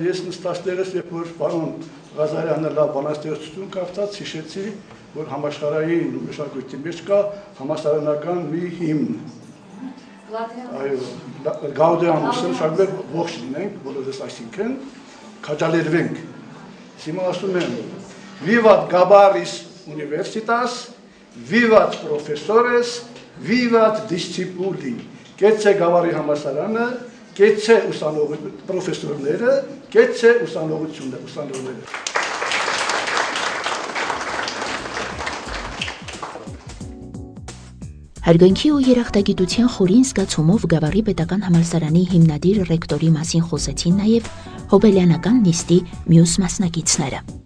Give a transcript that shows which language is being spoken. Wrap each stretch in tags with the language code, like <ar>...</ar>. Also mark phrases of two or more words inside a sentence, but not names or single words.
<hy>Ես նստածներս, երբ որ պարոն Ղազարյանը լավ բանաստեղծություն կարդաց, հիշեցի, որ համաշխարհային մշակույթի մեջ կա համասարանական մի հիմն։ Այո, Գաուդեամուսը շարժվել ողջ լինենք, բոլորս այսինքն քաջալերվենք։ Հիմա ասում եմ,</hy> <la>Vivat Gabaris universitas, vivat professores, vivat discipuli,</la> <hy>կեցե գավառի համալսարանը, կեցե պրոֆեսորները, կեցե ուսանողները։ Հարգանքի ու երախտագիտության խորին զգացումով Գավառի պետական համալսարանի հիմնադիր ռեկտորի մասին խոսեցին նաև հոբելյանական նիստի մյուս մասնակիցները։</hy>